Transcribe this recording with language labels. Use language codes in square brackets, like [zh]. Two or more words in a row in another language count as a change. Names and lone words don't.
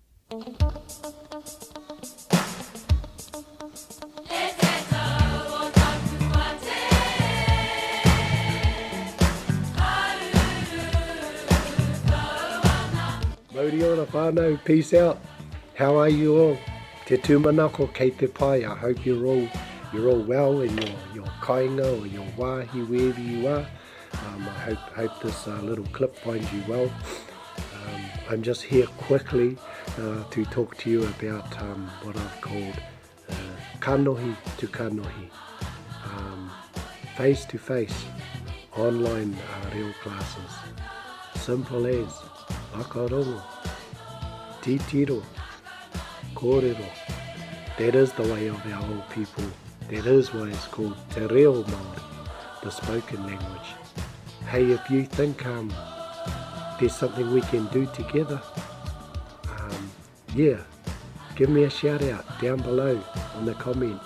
[mi] Maori ora whānau, [en] peace out. How are you all? [mi] Te tūmanako kei te pai. [en] I hope you're all well in your kāinga or your wāhi, wherever you are. I hope this little clip finds you well. I'm just here quickly to talk to you about what I've called Kanohi-2-Kanohi face-to-face online Reo classes. Simple as [mi] Poutuarongo, titiro, kōrero. [en] That is the way of our old people. That is why it's called Te Reo Māori, the spoken language. Hey, if you think there's something we can do together, yeah, give me a shout out down below in the comments.